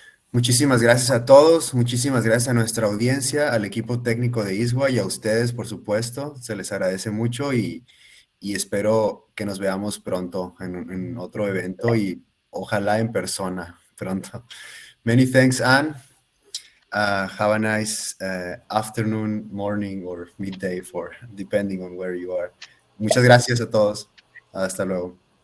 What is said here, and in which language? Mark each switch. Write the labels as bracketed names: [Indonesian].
[Spanish] Muchísimas gracias a todos, muchísimas gracias a nuestra audiencia, al equipo técnico de ISWA y a ustedes, por supuesto. Se les agradece mucho y espero que nos veamos pronto en otro evento y ojalá en persona pronto. [English] Many thanks, Anne. Have a nice afternoon, morning or midday depending on where you are. [Spanish] Muchas gracias a todos. Hasta luego.